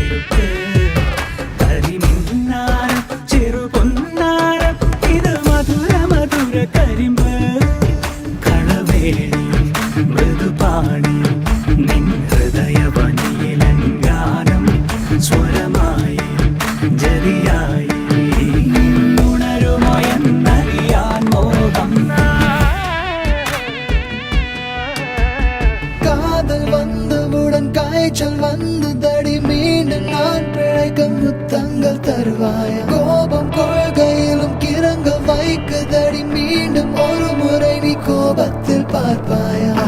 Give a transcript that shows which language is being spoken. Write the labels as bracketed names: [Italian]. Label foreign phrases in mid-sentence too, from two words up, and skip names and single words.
[Malayalam] മൃദുപാണി നിൻ ഹൃദയവനിയിലങ്കാരം സ്വരമായി ജരിയായി ഉണരുമോ എന്നറിയാൻ മോഹം. [Tamil] காதல் வந்தவுடன் காய்ச்சல் வந்ததடி, மீண்டும் நான் பிழைக்க முத்தங்கள் தருவாயா. கோபம் கொள்கையிலும் கிறங்க வைக்குதடி, மீண்டும் ஒரு முறை நீ கோபத்தில் பார்ப்பாயா.